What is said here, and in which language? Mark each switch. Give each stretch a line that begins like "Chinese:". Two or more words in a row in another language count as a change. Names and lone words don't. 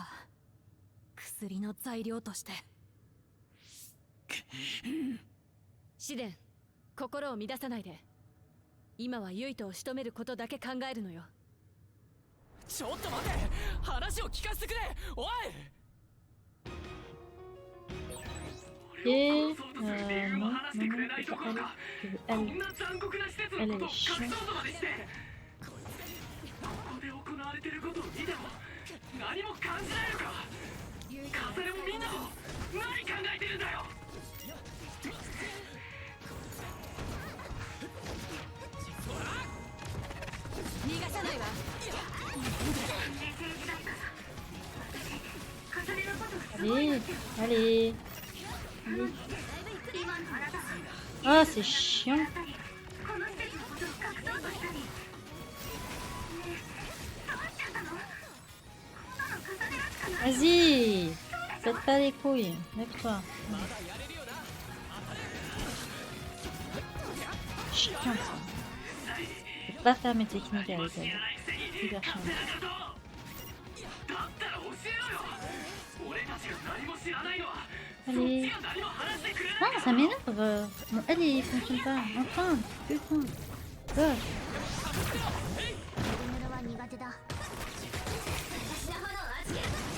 Japanese: 薬の材料として。シデン、心を乱さないで。今はユイトを仕留めることだけ考えるのよ。ちょっと待て、話を聞かせてくれ。おい。
French: Et non, elle est chiante.
Japanese: 何も感じないのか。風でもみんなも何考えてるんだよ。逃がさないわ。逃
French: Allez, allez. Ah, c'est chiant.
Japanese: この施設のことを隠そうとしたり。ねえ、どうしちゃったの？こんなの重ねるしかない。
French: Vas-y. Faites pas les couilles. Lève-toi. Chiant ça. Je peux pas faire mes techniques avec elle. Hyper chiant.
Japanese: だったら教えろよ。俺たちが何も知らないのは
French: Allez.
Japanese: 何も話してくれない。
French: Ah, ça m'énerve. Mon L il fonctionne pas. Enfin. Putain. Gosh.
Japanese: ルムルは苦手だ。私の炎を預ける。